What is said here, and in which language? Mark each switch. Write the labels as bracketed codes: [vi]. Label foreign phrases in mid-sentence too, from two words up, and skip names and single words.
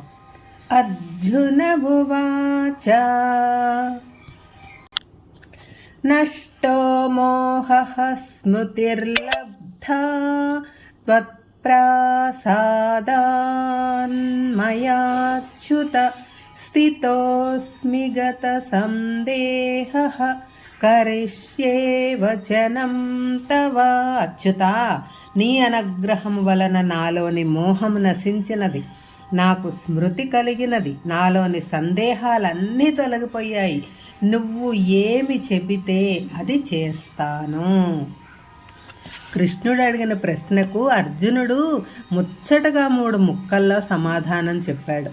[sa] अर्जुन उवाच नष्टो मोहः स्मृतिर्लब्धा त्वत्प्रसादान्मयाच्युत स्थितोऽस्मि गतसन्देहः करिष्ये वचनं तव। [te] అచ్యుతా, నీ అనుగ్రహం వలన నాలోని మోహం నశించినది, నాకు స్మృతి కలిగినది, నాలోని సందేహాలన్నీ తొలగిపోయాయి. నువ్వు ఏమి చెబితే అది చేస్తాను. కృష్ణుడు అడిగిన ప్రశ్నకు అర్జునుడు ముచ్చటగా 3 ముక్కల్లో సమాధానం చెప్పాడు.